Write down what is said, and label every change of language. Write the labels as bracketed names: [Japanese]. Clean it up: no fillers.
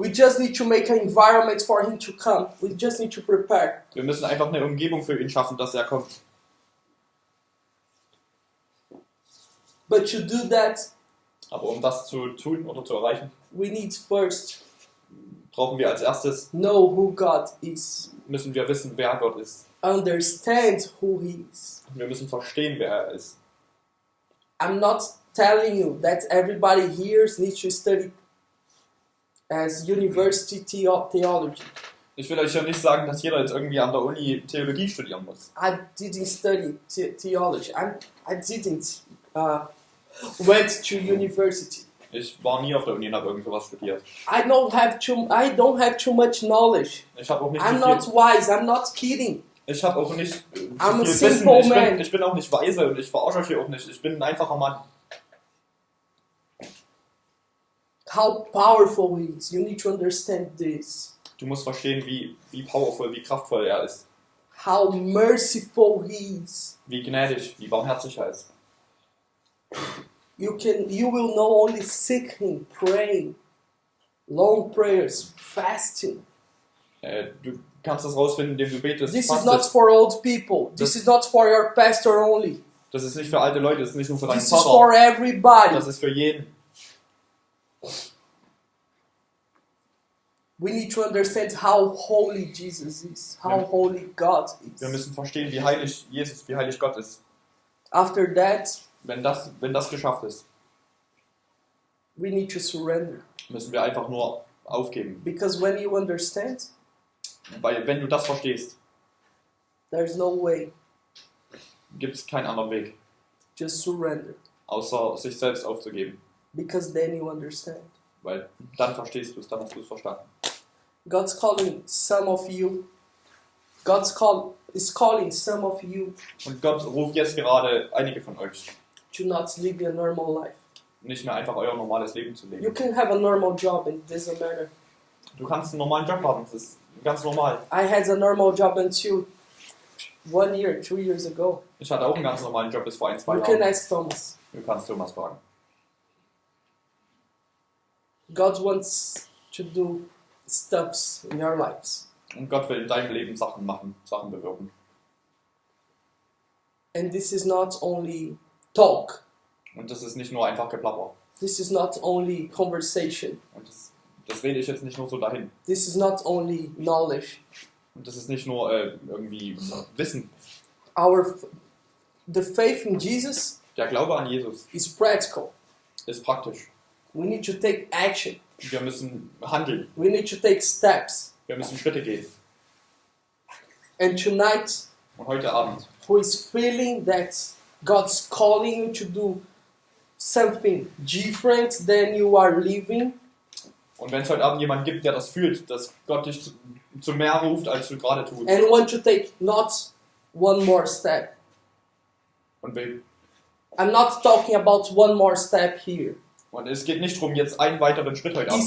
[English] We just need to make an environment for him to come. We just need to prepare. [German] Wir müssen einfach eine Umgebung für ihn schaffen, dass er kommt. [English] But to do that, [German] Aber um das zu tun oder zu erreichen, [English] we need first [German] brauchen wir als erstes, [English] know who God is. [German] müssen wir wissen, wer Gott ist. [English] Understand who he is. [German] Wir müssen verstehen, wer er ist. [English] I'm not telling you that everybody here needs to study as university theology. [German] Ich will euch ja nicht sagen, dass jeder jetzt irgendwie an der Uni Theologie studieren muss. [English] I didn't study theology. I didn't went to university. [German] Ich war nie auf der Uni und habe irgend sowas studiert. [English] I don't have too much knowledge. [German] Ich habe auch nicht [English] I'm so not [German] viel. [English] wise. I'm not kidding. [German] Ich habe auch nicht so [English] I'm a [German] viel [English] simple [German] Wissen. [English] man. [German] Ich bin auch nicht weise und ich verarsche euch hier auch nicht. Ich bin ein einfacher Mann. [English] How powerful he is. You need to understand this. [German] Du musst verstehen, wie powerful, wie kraftvoll er ist. [English] How merciful he is. [German] Wie gnädig, wie barmherzig er ist. [English] You will know only seek him, praying, long prayers, fasting. [German] Du kannst das rausfinden, indem du betest. [English] This is not for old people. This is not for your pastor only. [German] Das ist nicht für alte Leute, das ist nicht nur für deinen [English] This is for [German] Pfarrer. [English] everybody. [German] Das ist für jeden. [English] We need to understand how holy Jesus is, how holy God [German] Wir [English] is. [German] müssen verstehen, wie heilig Jesus, wie heilig Gott ist. [English] After that, [German] Wenn das geschafft ist, [English] we need to surrender. [German] müssen wir einfach nur aufgeben. [English] Because when you understand, [German] Weil wenn du das verstehst, [English] there's no way. [German] gibt es keinen anderen Weg, [English] Just surrender. [German] außer sich selbst aufzugeben. [English] Because then you understand. [German] Weil dann verstehst du es, dann hast du es verstanden. [English] God's calling some of you. Is calling some of you [German] Und Gott ruft jetzt gerade einige von euch, [English] to not live a normal life. [German] nicht mehr einfach euer normales Leben zu [English] You [German] leben. [English] can have a normal job and it doesn't matter. [German] Du kannst einen normalen Job haben, das ist ganz normal. [English] I had a normal job until 1 year, 2 years ago. [German] Ich hatte auch einen ganz normalen Job bis vor 1-2 [English] You can [German] Jahren. [English] ask Thomas. [German] Du kannst Thomas fragen. [English] God wants to do stuffs in your lives. [German] Und Gott will in deinem Leben Sachen machen, Sachen bewirken. [English] And this is not only talk. [German] Und das ist nicht nur einfach Geplapper. [English] This is not only conversation. [German] Und das rede ich jetzt nicht nur so dahin. [English] This is not only knowledge. [German] Und das ist nicht nur irgendwie Wissen. [English] The faith in Jesus [German] Der Glaube an Jesus [English] is practical. [German] ist praktisch. [English] We need to take action. [German] Wir müssen handeln. [English] We need to take steps. [German] Wir müssen Schritte gehen. [English] And tonight, [German] Und heute Abend, [English] who is feeling that God's calling you to do something different than you are living, [German] und wenn es heute Abend jemanden gibt, der das fühlt, dass Gott dich zu mehr ruft, als du gerade tust, [English] and want to take not one more step. [German] und will. [English] I'm not talking about one more step here. [German] Und es geht nicht darum, jetzt einen weiteren Schritt heute Abend